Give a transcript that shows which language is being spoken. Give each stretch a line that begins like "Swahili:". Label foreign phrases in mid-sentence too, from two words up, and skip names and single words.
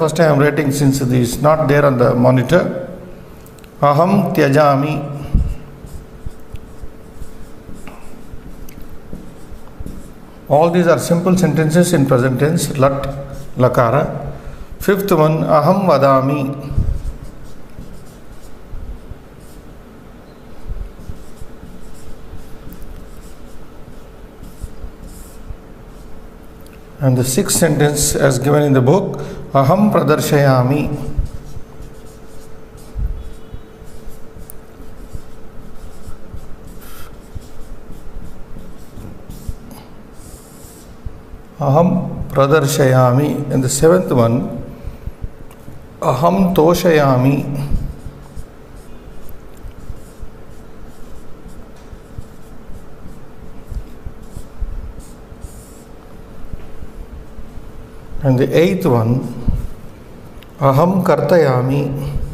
English: First I am writing, since this is not there on the monitor.
Sanskrit: Aham tyajami.
English: All these are simple sentences in present tense,
Sanskrit: lat, lakara.
English: Fifth one,
Sanskrit: aham vadami.
English: And the sixth sentence as given in the book,
Sanskrit: aham pradarshayami. Aham pradarshayami.
English: And the seventh one,
Sanskrit: aham toshayami.
English: And the eighth one,
Sanskrit: aham kartayami.